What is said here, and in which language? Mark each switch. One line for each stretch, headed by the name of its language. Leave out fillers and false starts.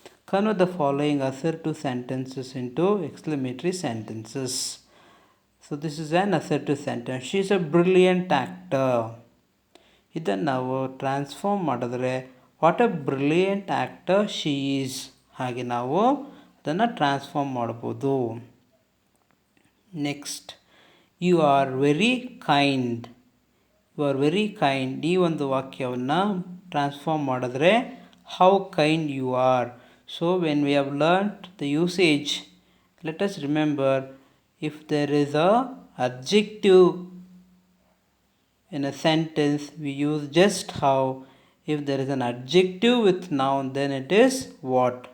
English: Convert the following assertive sentences into exclamatory sentences. So this is an assertive sentence, she is a brilliant actor.
Kannada: ಇದನ್ನು ನಾವು transform ಮಾಡಿದ್ರೆ
English: what a brilliant actor she is,
Kannada: ಹಾಗೆ ನಾವು ಅದನ್ನು transform ಮಾಡ್ಬೋದು.
English: Next, you are very kind. You are very kind,
Kannada: ಈ ಒಂದು ವಾಕ್ಯವನ್ನು ಟ್ರಾನ್ಸ್ಫಾರ್ಮ್ ಮಾಡಿದ್ರೆ
English: How kind you are. So when we have learnt the usage, let us remember, if there is a adjective in a sentence, we use just how. If there is an adjective with noun, then it is what.